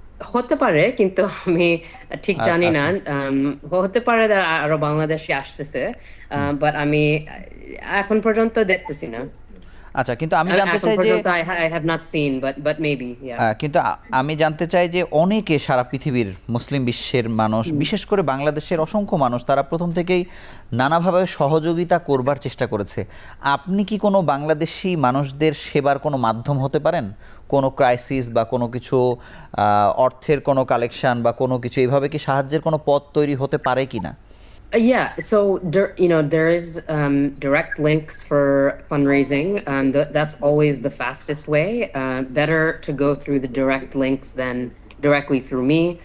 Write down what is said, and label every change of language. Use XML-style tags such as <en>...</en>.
<bn>হতে পারে, কিন্তু আমি ঠিক জানি না। হতে পারে আরো বাংলাদেশি আসতেছে, বাট আমি এখন পর্যন্ত দেখতেছি না। আচ্ছা, কিন্তু আমি জানতে চাই যে</bn> <en>I have not seen, but maybe, yeah.</en> <bn>কিন্তু আমি জানতে চাই যে অনেকে সারা পৃথিবীর মুসলিম বিশ্বের মানুষ, বিশেষ করে বাংলাদেশের অসংখ্য মানুষ, তারা প্রথম থেকেই নানাভাবে সহযোগিতা করবার চেষ্টা করেছে। আপনি কি কোনো বাংলাদেশি মানুষদের সেবার কোনো মাধ্যম হতে পারেন? কোনো ক্রাইসিস বা কোনো কিছু অর্থের কোনো কালেকশন বা কোনো কিছু, এইভাবে কি সাহায্যের কোনো পথ তৈরি হতে পারে কি না?</bn> <en>Yeah, so there is direct links for fundraising. That's always the fastest way. Better to go through the direct links than directly through me.</en>